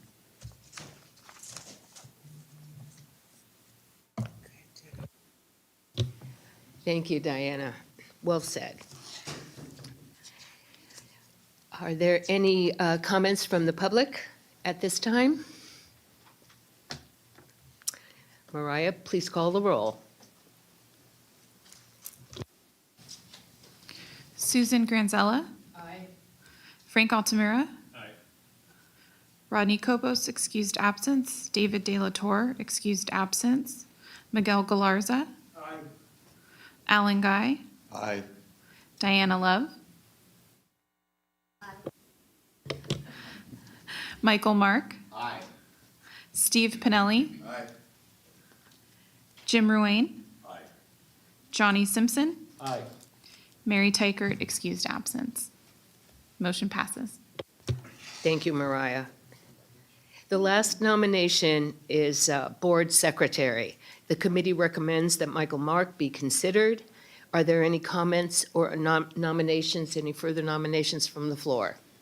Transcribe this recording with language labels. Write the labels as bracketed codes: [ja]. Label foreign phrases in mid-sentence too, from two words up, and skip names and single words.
[en] Thank you, Diana. Well said. Are there any comments from the public at this time? Mariah, please call the roll. Susan Granzella. Aye. Frank Altamira. Aye. Rodney Cobos, excused absence. David De La Torre, excused absence. Miguel Galarza. Aye. Alan Guy. Aye. Diana Love. Michael Mark. Aye. Steve Pinelli. Aye. Jim Ruane. Aye. Johnny Simpson. Aye. Mary Tykert, excused absence. Motion passes. Thank you, Mariah. The last nomination is Board Secretary. The committee recommends that Michael Mark be considered. Are there any comments or nominations, any further nominations from the floor?